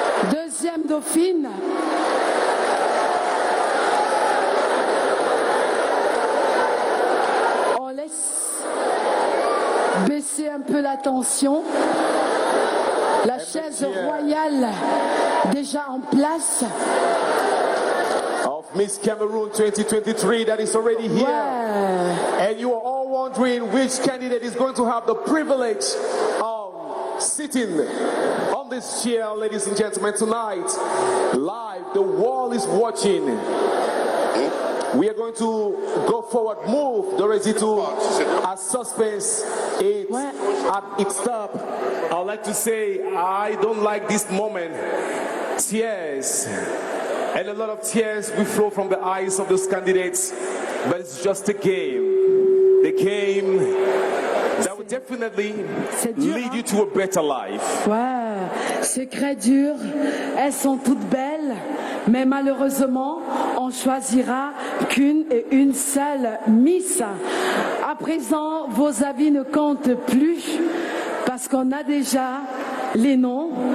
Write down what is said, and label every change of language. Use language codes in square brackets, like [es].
[fr] Deuxième dauphine, on laisse baisser un peu la tension. La chaise royale déjà en place. [en] Of Miss Cameroon 2023 that is already here. [fr] Ouais. [en] And you are all wondering which candidate is going to have the privilege of sitting on this chair, ladies and gentlemen, tonight. Live, the world is watching. We are going to go forward, move the residual as suspense is at its top. I'd like to say I don't like this moment. Tears. And a lot of tears will flow from the eyes of those candidates. But it's just a game. The game that will definitely lead you to a better life. [fr] Ouais, c'est très dur. Elles sont toutes belles, mais malheureusement, on choisira qu'une et une seule Miss. À présent, vos avis ne comptent plus parce qu'on a déjà les noms.